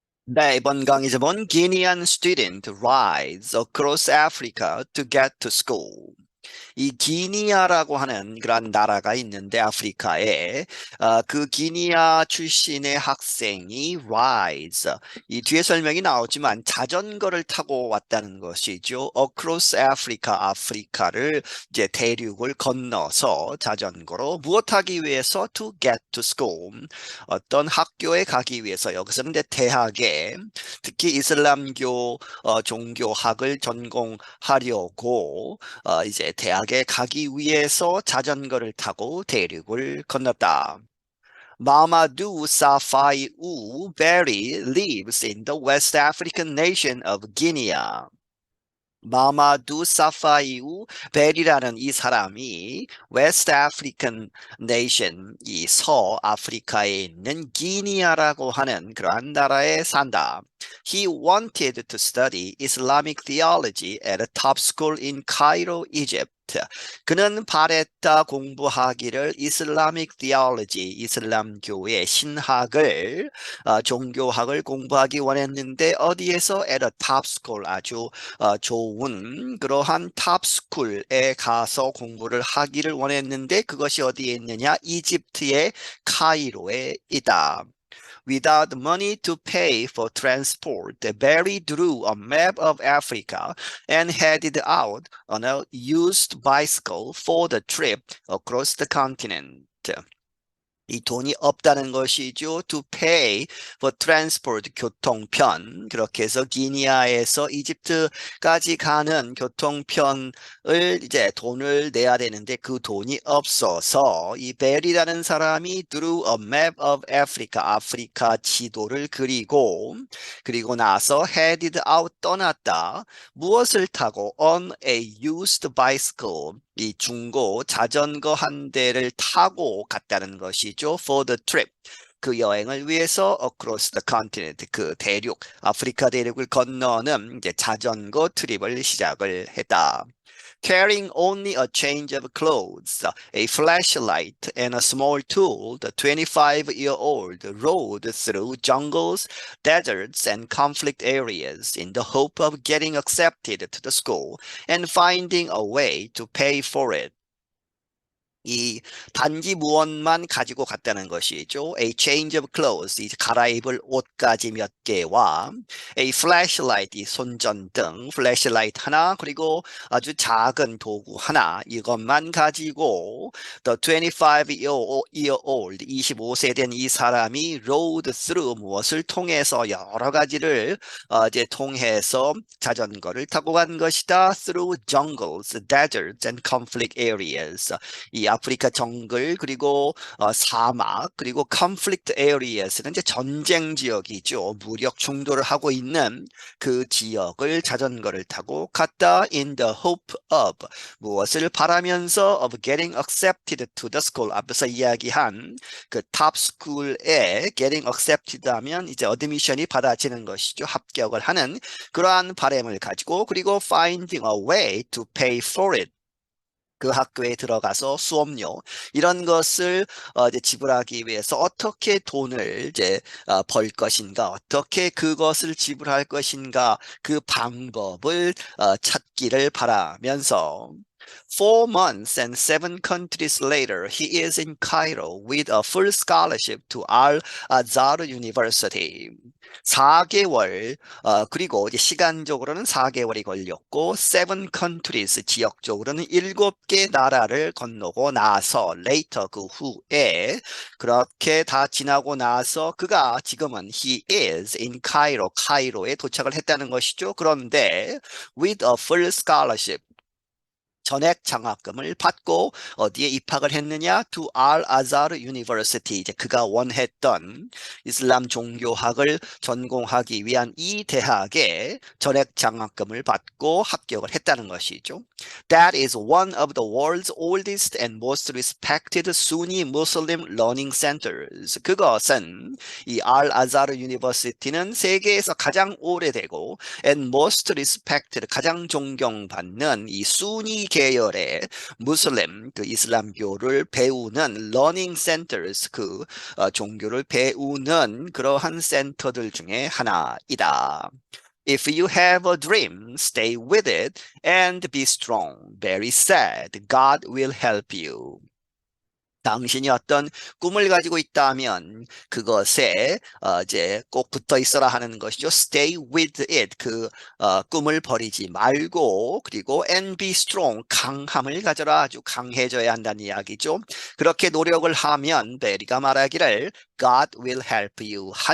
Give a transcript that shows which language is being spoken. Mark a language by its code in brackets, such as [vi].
[ko] 네, 이번 강의제목은 [en] Guinean student rides across Africa to get to school. [ko] 이 기니아라고 하는 그런 나라가 있는데 아프리카에 그 기니아 출신의 학생이 [en] rides [ko] 이 뒤에 설명이 나오지만 자전거를 타고 왔다는 것이죠. [en] Across Africa [ko] 아프리카를 이제 대륙을 건너서 자전거로 무엇하기 위해서 [en] to get to school [ko] 어떤 학교에 가기 위해서 여기서는 이제 대학에 특히 이슬람교 종교학을 전공하려고 이제 대학에 가기 위해서 자전거를 타고 대륙을 건넜다. [en] Mamadou Safai Berry lives in the West African nation of Guinea. [ko] 마마두 사파이우 벨이라는 이 사람이 웨스트 아프리칸 네이션 이 서아프리카에 있는 기니아라고 하는 그러한 나라에 산다. [en] He wanted to study Islamic theology at a top school in Cairo, Egypt. [ko] 그는 바랬다 공부하기를 이슬라믹 theology, 이슬람교의 신학을 종교학을 공부하기 원했는데 어디에서 [en] at a top school [ko] 아주 좋은 그러한 탑스쿨에 가서 공부를 하기를 원했는데 그것이 어디에 있느냐? 이집트의 카이로에 있다. [en] Without money to pay for transport, Barry drew a map of Africa and headed out on a used bicycle for the trip across the continent. [ko] 이 돈이 없다는 것이죠. [en] To pay for transport, [ko] 교통편. 그렇게 해서 기니아에서 이집트까지 가는 교통편을 이제 돈을 내야 되는데 그 돈이 없어서 이 벨이라는 사람이 [en] drew a map of Africa, [ko] 아프리카 지도를 그리고 나서 [en] headed out [ko] 떠났다. 무엇을 타고 [en] on a used bicycle. [ko] 이 중고 자전거 한 대를 타고 갔다는 것이죠. [en] For the trip. [ko] 그 여행을 위해서 [en] across the continent, [ko] 그 대륙, 아프리카 대륙을 건너는 이제 자전거 트립을 시작을 했다. [en] Carrying only a change of clothes, a flashlight, and a small tool, the 25-year-old rode through jungles, deserts, and conflict areas in the hope of getting accepted to the school and finding a way to pay for it. [ko] 이 단기 무언만 가지고 갔다는 것이죠. [en] A change of clothes, [ko] 이 갈아입을 옷가지 몇 개와 [en] a flashlight, [ko] 이 손전등, flashlight 하나, 그리고 아주 작은 도구 하나, 이것만 가지고 [en] the 25-year-old, [ko] 25세 된 이 사람이 [en] rode through, [ko] 무엇을 통해서 여러 가지를 이제 통해서 자전거를 타고 간 것이다. [en] Through jungles, deserts, and conflict areas. [ko] 이 아프리카 정글 그리고 사막 그리고 [en] conflict areas는 [ko] 이제 전쟁 지역이죠. 무력 충돌을 하고 있는 그 지역을 자전거를 타고 갔다. [en] In the hope of [ko] 무엇을 바라면서 [en] of getting accepted to the school [ko] 앞에서 이야기한 그 [en] top school에 getting accepted [ko] 하면 이제 어드미션이 받아지는 것이죠. 합격을 하는 그러한 바람을 가지고 그리고 [en] finding a way to pay for it. [ko] 그 학교에 들어가서 수업료 이런 것을 이제 지불하기 위해서 어떻게 돈을 이제 벌 것인가, 어떻게 그것을 지불할 것인가 그 방법을 찾기를 바라면서 [en] 4 months and 7 countries later, he is in Cairo with a full scholarship to Al-Azhar University. [ko] 4개월 그리고 이제 시간적으로는 4개월이 걸렸고 [en] 7 countries [ko] 지역적으로는 7개 나라를 건너고 나서 later 그 후에 그렇게 다 지나고 나서 그가 지금은 [en] he is in Cairo [ko] 카이로에 도착을 했다는 것이죠. 그런데 [en] with a full scholarship [ko] 전액 장학금을 받고 어디에 입학을 했느냐? [en] To Al-Azhar University. [ko] 이제 그가 원했던 이슬람 종교학을 전공하기 위한 이 대학에 전액 장학금을 받고 합격을 했다는 것이죠. [en] That is one of the world's oldest and most respected Sunni Muslim learning centers. [ko] 그것은 이 Al-Azhar University는 세계에서 가장 오래되고 [en] and most respected [ko] 가장 존경받는 이 순위 계열의 무슬림, 그 이슬람교를 배우는 [en] learning centers, [ko] 그 종교를 배우는 그러한 센터들 중에 하나이다. [en] If you have a dream, stay with it and be strong. Very sad. God will help you. [ko] 당신이 어떤 꿈을 가지고 있다면 그것에 이제 꼭 붙어 있어라 하는 것이죠. [en] Stay with it. [ko] 그 꿈을 버리지 말고 그리고 [en] and be strong. [ko] 강함을 가져라. 아주 강해져야 한다는 이야기죠. 그렇게 노력을 하면 베리가 말하기를 [en] God will help you.